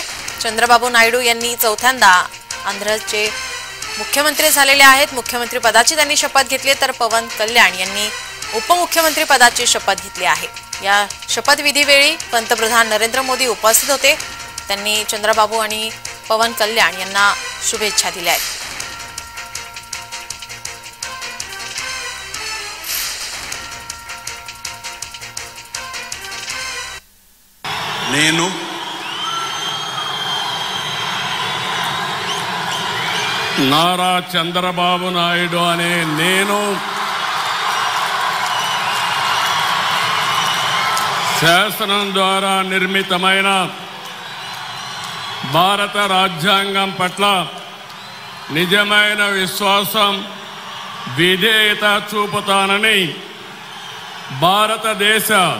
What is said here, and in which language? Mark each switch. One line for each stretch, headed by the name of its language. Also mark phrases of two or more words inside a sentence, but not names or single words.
Marathi: चंद्राबाबू नायडू यांनी चौथ्यांदा आंध्रचे मुख्यमंत्री झालेले आहेत। मुख्यमंत्री पदाची त्यांनी शपथ घेतली, तर पवन कल्याण यांनी उपमुख्यमंत्री पदाची शपथ घेतली आहे। या शपथविधीवेळी पंतप्रधान नरेंद्र मोदी उपस्थित होते। त्यांनी चंद्राबाबू आणि पवन कल्याण यांना शुभेच्छा दिल्या आहेत।
Telugu: నేను నారా చంద్రబాబు నాయుడు అనే నేను శాసనం ద్వారా నిర్మితమైన భారత రాజ్యాంగం పట్ల నిజమైన విశ్వాసం విధేయత చూపుతానని, భారతదేశ